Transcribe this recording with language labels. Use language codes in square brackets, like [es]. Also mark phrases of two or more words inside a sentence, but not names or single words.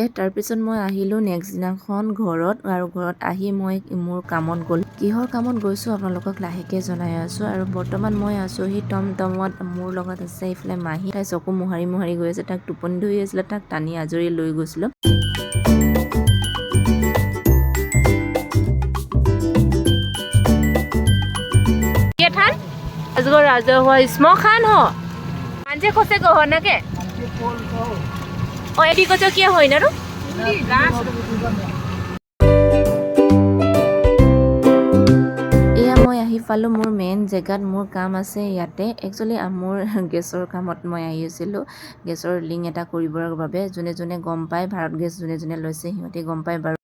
[as] তাৰপিছত মই আহিলোঁ নেক্সট দিনাখন ঘৰত, আৰু ঘৰত আহি মই মোৰ কামত গ'লোঁ। কিহৰ কামত গৈছোঁ আপোনালোকক লাহেকৈ জনাই আছোঁ। আৰু বৰ্তমান মই আছোঁহি টমটমত। মোৰ লগত আছে এইফালে মাহী, তাই চকু মোহাৰি গৈ আছে। তাক টোপনি ধৰি আছিলে, তাক টানি আজৰি লৈ গৈছিলোঁ। [ne] श्मशान हो मान्छे खोसेको हो न के यतिको चाहिँ के होइन र [as] মই আহি পালোঁ মোৰ মেইন জেগাত। মোৰ কাম আছে ইয়াতে। একচুৱেলি মোৰ গেছৰ কামত মই আহি আছিলোঁ, গেছৰ লিংক এটা কৰিবৰ বাবে। যোনে গম পায়, ভাৰত গেছ যোনে লৈছে সিহঁতে গম পায় বাৰু।